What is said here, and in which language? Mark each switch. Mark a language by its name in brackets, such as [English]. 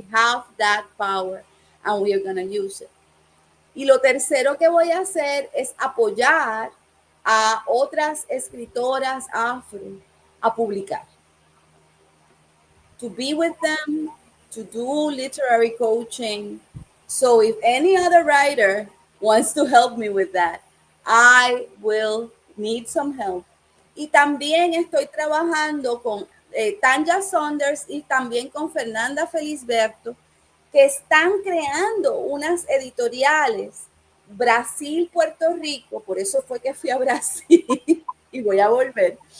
[English] We have that power and we are going to use it. [Spanish] Y lo tercero que voy a hacer es apoyar a otras escritoras afro a publicar. [English] To be with them, to do literary coaching. So if any other writer wants to help me with that, I will need some help. [Spanish] Y también estoy trabajando con Tanya Saunders y también con Fernanda Felisberto, que están creando unas editoriales Brasil, Puerto Rico, por eso fue que fui a Brasil y voy a volver,